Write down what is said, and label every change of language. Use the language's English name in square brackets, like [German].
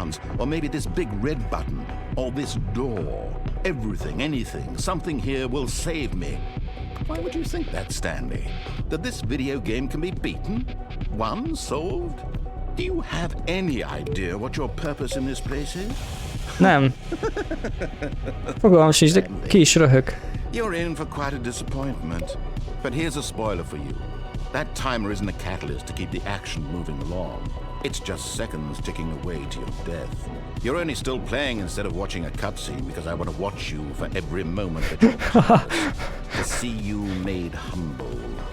[English] Ones, or maybe this big red button, or this door. Everything, anything, something here will save me. Why would you think that, Stanley? That this video game can be beaten? Won? Solved? Do you have any idea what your purpose in this place is? [Hungarian] Nem. Fogalmam sincs, de ki is röhög. [English] You're in for quite a disappointment. But here's a spoiler for you. That timer isn't a catalyst to keep the action moving along. It's just seconds ticking away to your death. You're only still playing instead of watching a cutscene because I want to watch you for every moment that you're to see you made humble.